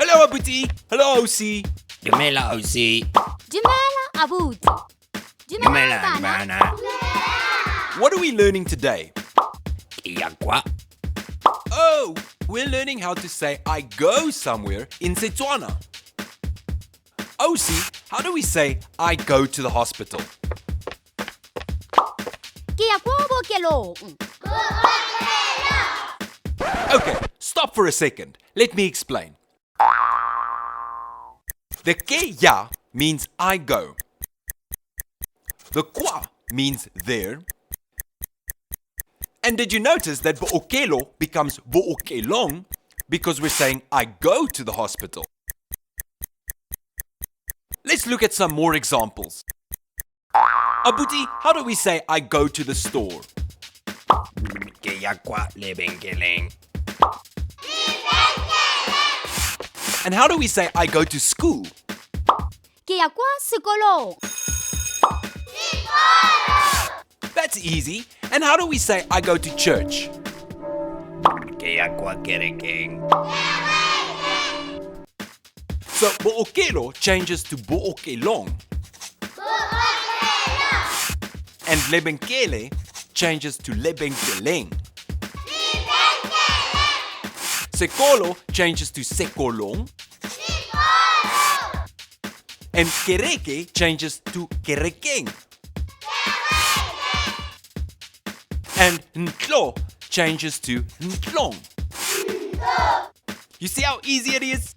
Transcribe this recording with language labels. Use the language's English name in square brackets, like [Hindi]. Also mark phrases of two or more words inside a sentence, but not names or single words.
[English] Abuti. Hello, Osi. [Tswana] Dumela ausi. Dumela Abuti. Dumela bana. bana. [English] What are we learning today? [Tswana] Ke ya kwa. [English] Oh, we're learning how to say I go somewhere in Setswana. Osi, how do we say I go to the hospital? [Tswana] Ke ya kwa bookelong. [English] Okay, stop for a second. Let me explain. The [Tswana] ke ya [English] means I go. The kwa means there. And did you notice that bookelo becomes bookelong because we're saying I go to the hospital? Let's look at some more examples. Abuti, how do we say I go to the store? [Tswana] Ke ya kwa lebenkeleng. [English] And how do we say I go to school? [Tswana] Ke ya kwa sekolong. [English] That's easy. And how do we say I go to church? [Tswana] Ke ya kwa kerekeng. [English] So bookelo changes to bookelong. And lebenkele changes to lebenkeleng. Sekolo changes to sekolong. And kereke changes to kerekeng. And ntlo changes to ntlong. You see how easy it is?